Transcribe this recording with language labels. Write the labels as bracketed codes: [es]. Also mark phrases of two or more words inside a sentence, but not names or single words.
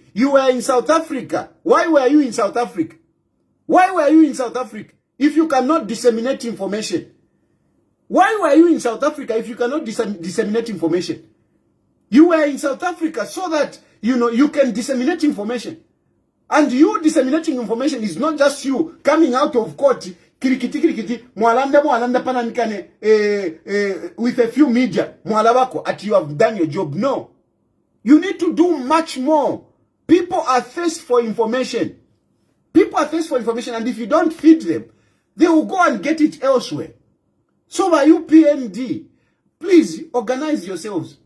[en] You were in South Africa. Why were you in South Africa? Why were you in South Africa if you cannot disseminate information? Why were you in South Africa if you cannot disseminate information? You were in South Africa so that, you know, you can disseminate information. And you disseminating information is not just you coming out of court, [bem] kirikiti, mwalanda pananikane, [en] with a few media, mwalabako, at you have done your job. No. You need to do much more. People are thirsty for information. People are thirsty for information, and if you don't feed them, they will go and get it elsewhere. So by UPND, please organize yourselves.